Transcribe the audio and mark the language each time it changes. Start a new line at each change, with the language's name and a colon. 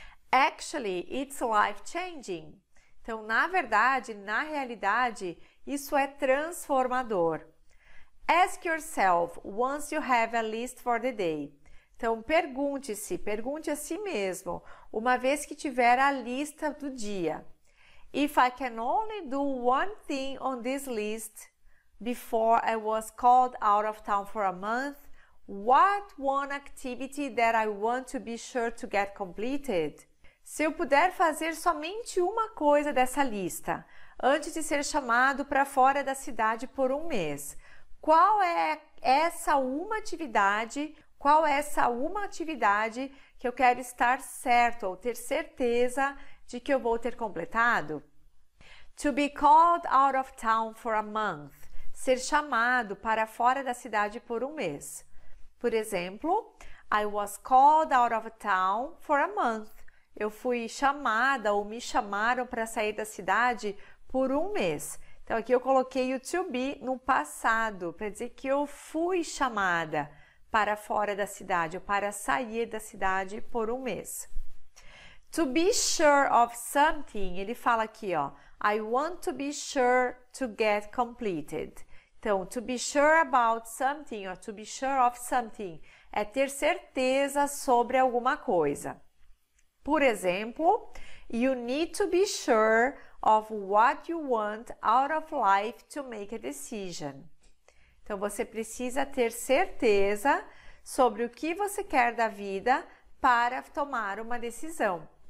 English: Actually, it's life-changing.
Portuguese: Então, na verdade, na realidade, isso é transformador.
English: Ask yourself once you have a list for the day.
Portuguese: Então, pergunte a si mesmo, uma vez que tiver a lista do dia.
English: If I can only do one thing on this list before I was called out of town for a month, what one activity that I want to be sure to get completed?
Portuguese: Se eu puder fazer somente uma coisa dessa lista, antes de ser chamado para fora da cidade por um mês, qual é essa uma atividade? Qual é essa uma atividade que eu quero estar certo ou ter certeza de que eu vou ter completado?
English: To be called out of town for a month.
Portuguese: Ser chamado para fora da cidade por um mês. Por exemplo,
English: I was called out of town for a month.
Portuguese: Eu fui chamada ou me chamaram para sair da cidade por um mês. Então, aqui eu coloquei o to be no passado, para dizer que eu fui chamada para fora da cidade, ou para sair da cidade por um mês.
English: To be sure of something,
Portuguese: ele fala aqui, ó,
English: I want to be sure to get completed.
Portuguese: Então,
English: to be sure about something, or to be sure of something,
Portuguese: é ter certeza sobre alguma coisa. Por exemplo,
English: you need to be sure of what you want out of life to make a decision.
Portuguese: Então, você precisa ter certeza sobre o que você quer da vida para tomar uma decisão.